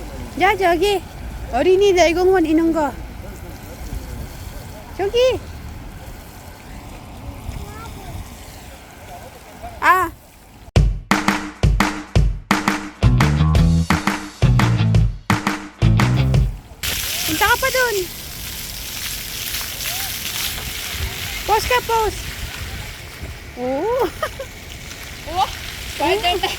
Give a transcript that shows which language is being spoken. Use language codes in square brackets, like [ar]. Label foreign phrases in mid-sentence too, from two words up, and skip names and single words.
[ko] 자, 저기 어린이들 공원 있는 거. 저기. 아. [tl] Punta ka pa dun. Pause ka, pause. Oh. [en] Oh, Spider-Man.